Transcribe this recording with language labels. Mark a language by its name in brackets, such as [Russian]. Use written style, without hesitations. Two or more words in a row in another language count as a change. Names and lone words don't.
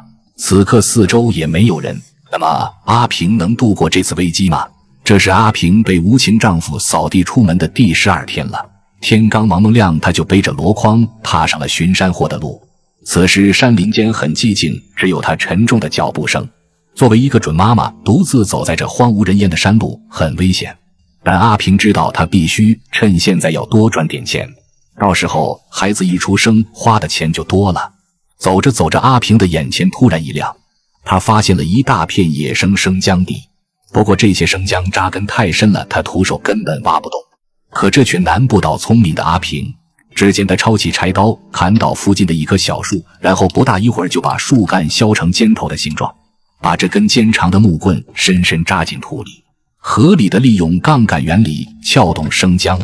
[Chinese] 此刻四周也沒有人，那麼阿平能度過這次危機嗎？這是阿平被無情丈夫掃地出門的第12天了。天剛蒙蒙亮，他就背着籮筐踏上了巡山貨的路。此時山林間很寂靜，只有他沉重的腳步聲。作為一個準媽媽，獨自走在這荒無人煙的山路很危險，但阿平知道她必須趁現在要多賺點錢，到時候孩子一出生花的錢就多了。走着走着，阿平的眼前突然一亮，他發現了一大片野生生姜地。不過这些生姜扎根太深了，他徒手根本挖不动。可這卻難不倒聰明的阿平，只見他抄起柴刀砍倒附近的一棵小樹，然後不大一會兒就把樹幹削成尖頭的形狀，把這根尖長的木棍深深扎進土裡，合理的利用槓桿原理撬動生姜。